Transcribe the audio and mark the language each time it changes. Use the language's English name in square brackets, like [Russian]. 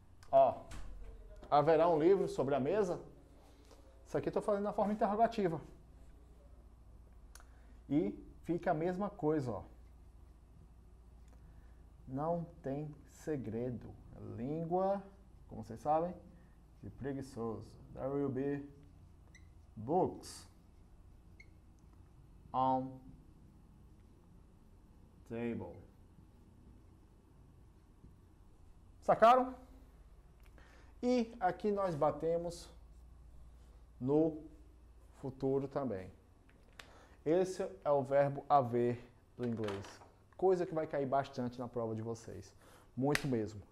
[Portuguese] Ó, haverá um livro sobre a mesa? Isso aqui eu estou falando na forma interrogativa. E fica a mesma coisa, ó. Não tem segredo. Língua, como vocês sabem, de preguiçoso. [English] There will be books on table. [Portuguese] Sacaram? E aqui nós batemos no futuro também. Esse é o verbo haver do inglês. Coisa que vai cair bastante na prova de vocês. Muito mesmo.